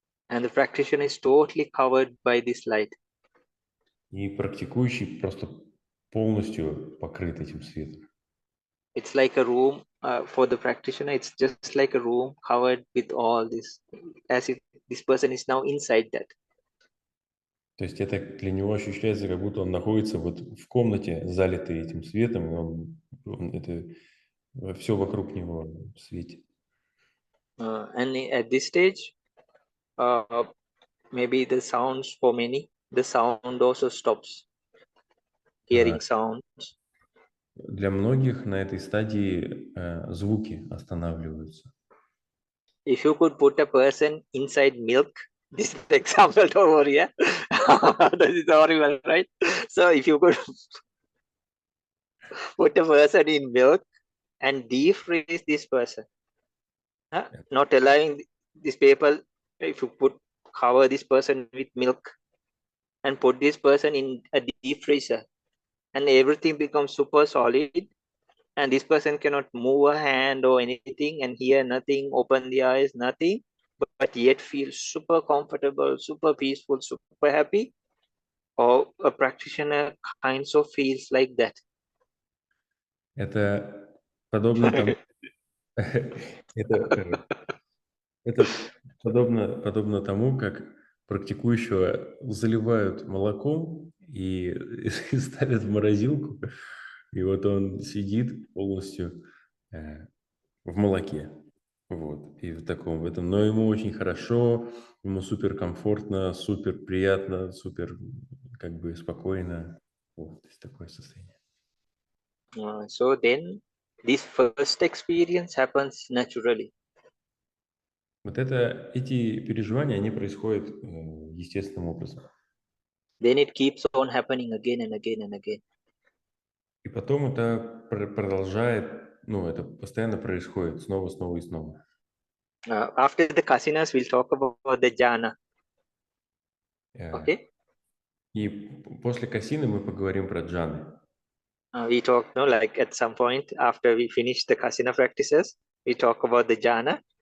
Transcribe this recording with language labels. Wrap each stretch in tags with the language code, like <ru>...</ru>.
<en>And the practitioner is totally covered by this light.</en> <ru>И практикующий просто полностью покрыт этим светом.</ru> <en>It's like a room for the practitioner. It's just like a room covered with all this, as if this person is now inside that.</en> <ru>То есть это для него ощущается, как будто он находится вот в комнате, залитой этим светом, и это все вокруг него светит.</ru> <en>And at this stage, maybe the sounds for many, the sound also stops. Hearing sounds.</en> <ru>Для многих на этой стадии звуки останавливаются.</ru> <en>If you could put a person inside milk, this is the example over here. That is horrible, right? So if you could put a person in milk and defreeze this person, not allowing these people, if you cover this person with milk and put this person in a deep freezer, and everything becomes super solid, and this person cannot move a hand or anything and hear nothing, open the eyes, nothing, but yet feel super comfortable, super peaceful, super happy, or a practitioner kind of feels like that.</en> <ru>Это подобно тому, это подобно тому, как практикующего заливают молоком и ставят в морозилку, и вот он сидит полностью в молоке. Вот, и в этом. Но ему очень хорошо, ему супер комфортно, супер приятно, супер как бы спокойно. Вот, такое состояние.</ru> <en>So then this first experience happens naturally.</en> <ru>Вот эти переживания, они происходят естественным образом.</ru> <en>Then it keeps on happening again and again and again.</en> <ru>И потом это продолжает, это постоянно происходит снова и снова.</ru> <en>After the kasinas, we'll talk about the jhana. Okay?</en> <ru>И после касины мы поговорим про джаны.</ru> <en>We talk, like at some point after we finish the kasina practices, we talk about the jhana.</en>